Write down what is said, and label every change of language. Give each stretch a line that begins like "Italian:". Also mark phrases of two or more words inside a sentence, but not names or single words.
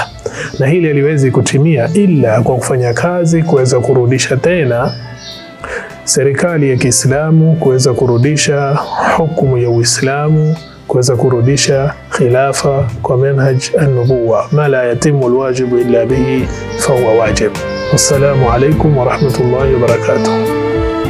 Swahili: Na hili haliwezi kutimia ila kwa kufanya kazi kuweza kurudisha tena serikali ya Kiislamu, kuweza kurudisha hukumu ya Uislamu, kuweza kurudisha khilafa kwa
Arabic: منهاج النبوة. ما لا يتم الواجب إلا به فهو واجب. والسلام عليكم ورحمة الله وبركاته.